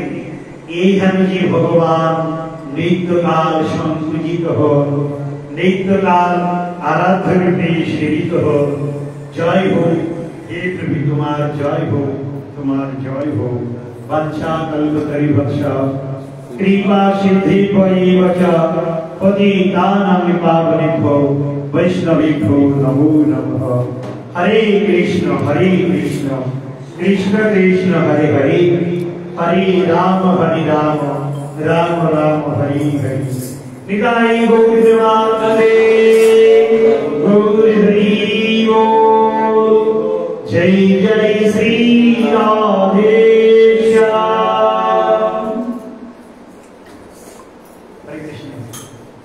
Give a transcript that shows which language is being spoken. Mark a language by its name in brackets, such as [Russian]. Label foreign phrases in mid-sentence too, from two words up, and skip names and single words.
[Bangla] এই যে ভগবান নিত্যকাল সংপূজিত হন, নিত্যকাল আরাধ্য রূপে সেবিত হন। জয় হোক হে প্রভু, তোমার জয় হোক, তোমার জয় হোক। [Sanskrit] বাঞ্ছা কল্পতরুভ্যশ্চ কৃপা সিদ্ধি পয়ৈবচ পতিতানাং পাবনেভ্যো বৈষ্ণবেভ্যো নমো নমঃ। হরে কৃষ্ণ কৃষ্ণ কৃষ্ণ হরে হরে, হরে রাম রাম রাম হরে হরে। [Bangla] নিতাই গৌর প্রেমানন্দে, গৌর হরি বল। [Hindi] जय जय श्री राधे श्याम। हरे कृष्ण।